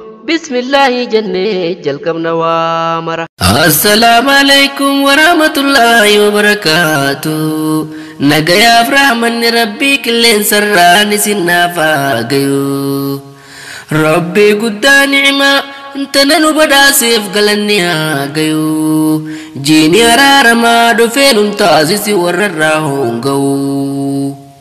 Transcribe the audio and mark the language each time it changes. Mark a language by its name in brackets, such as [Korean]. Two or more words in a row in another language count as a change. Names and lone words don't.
[Arabic] بسم الله [Oromo] jennee jalqabna waa mara. [Arabic] السلام عليكم ورحمة الله وبركاته. [Oromo] Nagayaaf rahmanni Rabbii qilleensarraan isin naaf haa gayu. Rabbii guddaa ni'imaa tana nu badhaaseef galanni haa gayu. Jiini araaramaa dhufee nun taasisi warra irraa hoonga'u.